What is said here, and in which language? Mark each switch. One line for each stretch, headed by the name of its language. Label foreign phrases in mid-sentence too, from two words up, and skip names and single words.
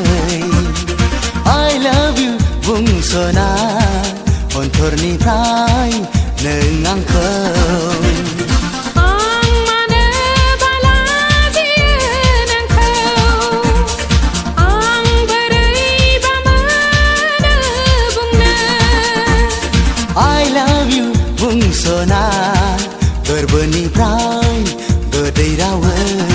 English: I love you
Bodo: बुंस'ना अन्तरनिफ्राय नों आंखौ
English: I love you
Bodo: बुंस'ना गोरबोनिफ्राय गोदै रावै